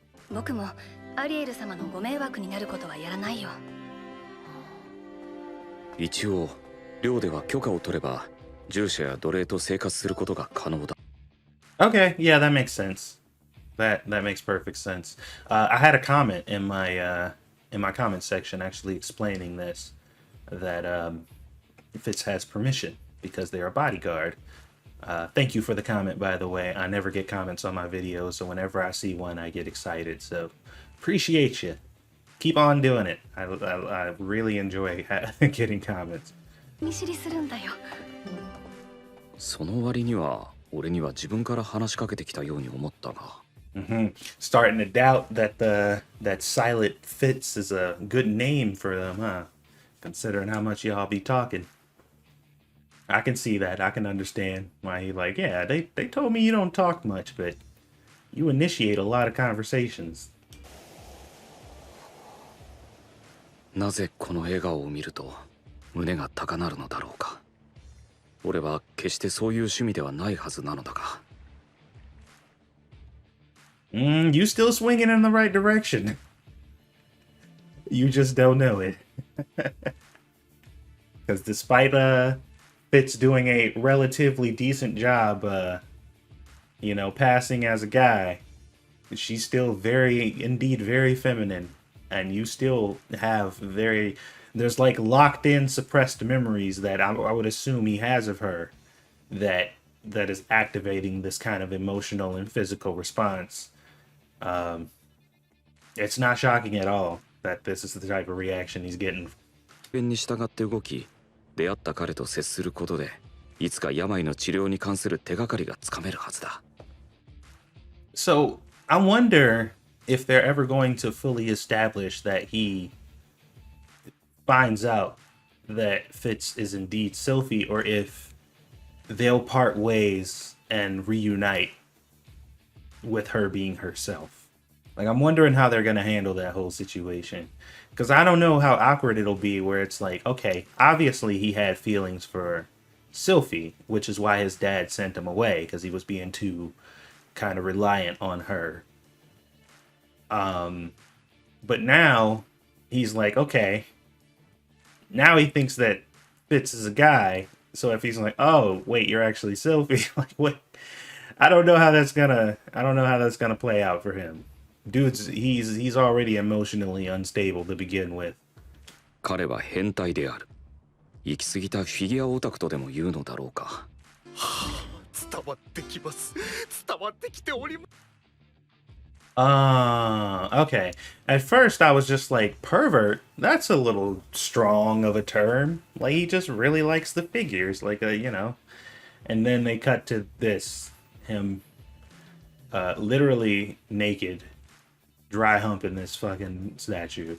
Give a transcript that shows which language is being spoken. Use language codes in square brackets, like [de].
[ja] 僕もアリエル様のご迷惑になることはやらないよ。一応寮では許可を取れば従者や奴隷と生活することが可能だ。 [en] Okay, yeah, that makes sense. That makes perfect sense. I had a comment in my comment section actually explaining this, that Fitz has permission because they're a bodyguard. Thank you for the comment, by the way. I never get comments on my videos, so whenever I see one, I get excited. So appreciate you. Keep on doing it. I really enjoy getting comments. [ja] 見知りするんだよ。その割には俺には自分から話しかけてきたように思ったが。 [en] Starting to doubt that Silent Fitz is a good name for them, huh? Considering how much y'all be talking. I can see that. I can understand why he like, yeah, they told me you don't talk much, but you initiate a lot of conversations. [ja] なぜこの笑顔を見ると胸が高鳴るのだろうか。俺は決してそういう趣味ではないはずなのだが。 [en] You still swinging in the right direction. You just don't know it. Because despite Fitz doing a relatively decent job, passing as a guy, she's still very feminine. And you still have there's like locked in suppressed memories that I would assume he has of her that is activating this kind of emotional and physical response. It's not shocking at all that this is the type of reaction he's getting. [ja] に従って動き、出会った彼と接することで、いつか病の治療に関する手がかりがつかめるはずだ。 [en] So I wonder if they're ever going to fully establish that he finds out that Fitz is indeed Sylphie, or if they'll part ways and reunite with her being herself. Like, I'm wondering how they're going to handle that whole situation. Because I don't know how awkward it'll be where it's like, okay, obviously he had feelings for Sylphie, which is why his dad sent him away, because he was being too kind of reliant on her. But now he's like, okay, now he thinks that Fitz is a guy. So if he's like, oh, wait, you're actually Sylphie, like, what? I don't know how that's gonna play out for him. Dude's he's already emotionally unstable to begin with. [ja] 彼は変態である。行き過ぎたフィギュアオタクとでも言うのだろうか。伝わってきます。伝わってきております。 [en] Okay. At first I was just like, pervert? That's a little strong of a term. Like, he just really likes the figures, like And then they cut to this, him literally naked, dry humping this fucking statue.